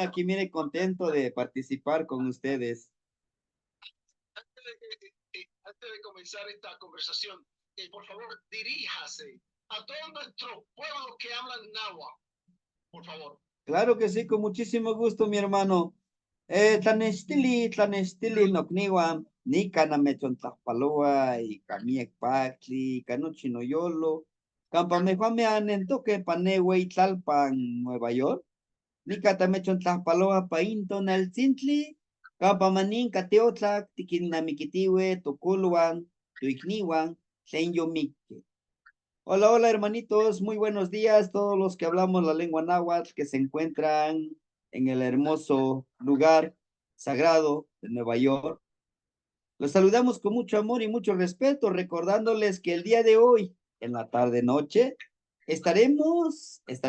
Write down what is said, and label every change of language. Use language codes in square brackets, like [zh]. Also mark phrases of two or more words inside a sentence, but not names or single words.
[es] Aquí, mire, contento de participar con ustedes. Antes de comenzar esta conversación, por favor, diríjase a todos nuestros pueblos que hablan náhuatl, por favor. Claro que sí, con muchísimo gusto, mi hermano. [nah] Tlanestili, nocniwa, ni canamechon tlapaloa, y camiec pactli, canochinoyolo, campamejuame anentoque panewe y tlalpan, Nueva York, ni catamechon tlapaloa painto nalcintli, campamanin cateotlac, tiquinamiquitiwe, toculuan, tuicniwan, tlenyomique. [es] Hola, hola hermanitos, muy buenos días, todos los que hablamos la lengua náhuatl que se encuentran en el hermoso lugar sagrado de Nueva York. Los saludamos con mucho amor y mucho respeto, recordándoles que el día de hoy, en la tarde-noche, estaremos